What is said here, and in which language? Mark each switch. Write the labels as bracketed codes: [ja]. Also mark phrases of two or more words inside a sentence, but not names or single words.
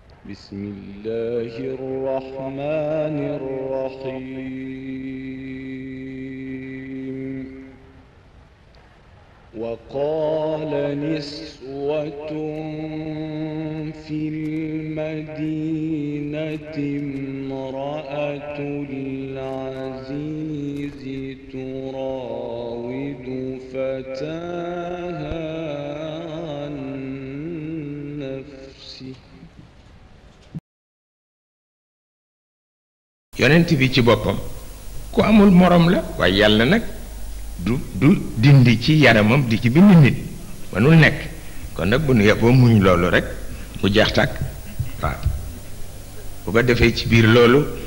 [ar] بسم الله الرحمن الرحيم وقال نسوة في المدينة امرأة العزيز تراود فتاها عن نفسه [wo] yonent bi ci boppam ku amul morom la waaye yàlla nag du dindi ci yaramam di ci bind nit mënul nekk kon nag bu nu yeboo muñ loolu rek mu jeex tàkk waaw bu ko defee ci biir loolu